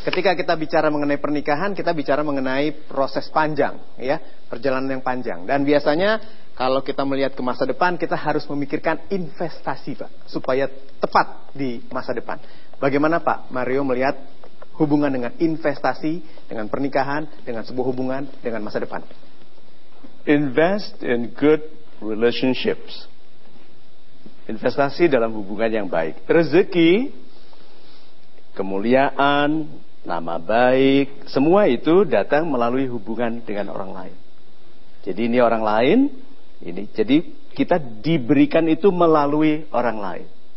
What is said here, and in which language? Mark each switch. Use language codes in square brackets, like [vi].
[id] Ketika kita bicara mengenai pernikahan, kita bicara mengenai proses panjang, ya, perjalanan yang panjang. Dan biasanya kalau kita melihat ke masa depan, kita harus memikirkan investasi, Pak, supaya tepat di masa depan. Bagaimana Pak Mario melihat hubungan dengan investasi, dengan pernikahan, dengan sebuah hubungan, dengan masa depan? [en] Invest in good relationships. [id] Investasi dalam hubungan yang baik. Rezeki, kemuliaan, nama baik, semua itu datang melalui hubungan dengan orang lain. Jadi ini orang lain, jadi kita diberikan itu melalui orang lain.